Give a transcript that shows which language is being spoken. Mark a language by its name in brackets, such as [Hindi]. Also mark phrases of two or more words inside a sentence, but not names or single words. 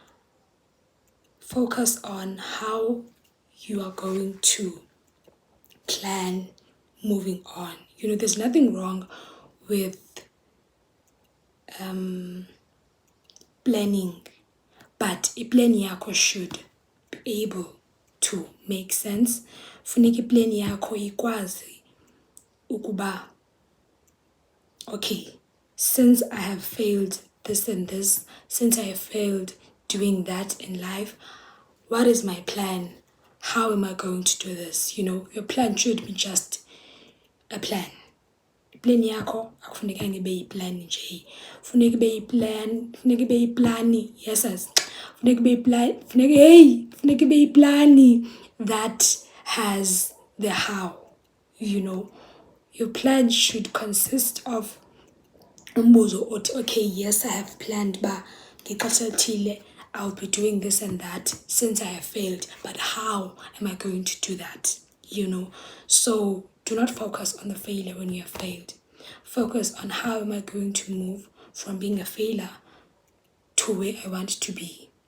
[English] Focus on how you are going to plan moving on. There's nothing wrong with planning, but [Xhosa] i-plan yakho [English] should be able to make sense. [Xhosa] Funeka i-plan yakho ikwazi ukuba, [English] okay, since I have failed this and this, since I have failed doing that in life, what is my plan? How am I going to do this? Your plan should be just a plan. [Xhosa] Plan yakho akufuneka ibe yiplan nje. Funeka ibe yiplan, funeka ibe yiplan. Yes, funeka ibe yiplan, funeka ibe yiplan [English] that has the how. Your plan should consist of [Xhosa] umbuzo othi, [English] okay, yes, I have planned, but [Xhosa] ngexesha elithile [English] I'll be doing this and that since I have failed, but how am I going to do that? So do not focus on the failure when you have failed. Focus on how am I going to move from being a failure to where I want to be.